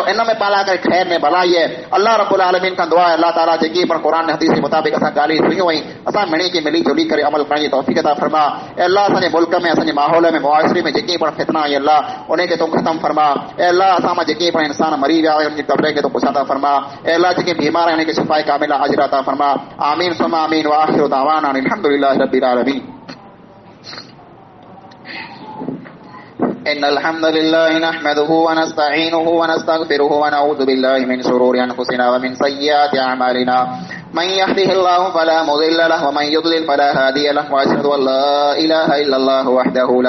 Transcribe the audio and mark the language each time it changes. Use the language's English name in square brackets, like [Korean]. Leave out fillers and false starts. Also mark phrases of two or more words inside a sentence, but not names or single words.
[Sindhi] इन में पाण करे ख़ैर में भलाई आहे। अल्लाह रब्बुल आलमीन खां दुआ आहे अल्लाह ताला जेकी पण क़ुरान हदीस जे मुताबिक़ असां ॻाल्हियूं सुनियूं आहिनि, असां मिली के मिली जुली करे अमल करण जी तौफ़ीक़ अता फरमा। ऐं अल्लाह असांजे मुल्क में, असांजे माहौल में, मुआशरे में जेकी पण फितना आई अल्लाह उन खे तूं ख़तम फरमा। ऐं अल्लाह असां मां जेके पण इंसान मरी विया आहिनि उनजी क़ब्र खे तूं पुछाता फरमा। ऐं अल्लाह जेके बीमार आहिनि उनखे शिफ़ाए कामिला आजिला अता फरमा। [Arabic] آمين ثم آمين وآخر دعوانا الحمد لله رب العالمين. إن الحمد لله نحمده ونستعينه ونستغفره ونعوذ بالله من شرور أنفسنا ومن سيئات أعمالنا من يهده الله فلا مضل له ومن يضلل فلا هادي له وأشهد أن لا إله إلا الله وحده لا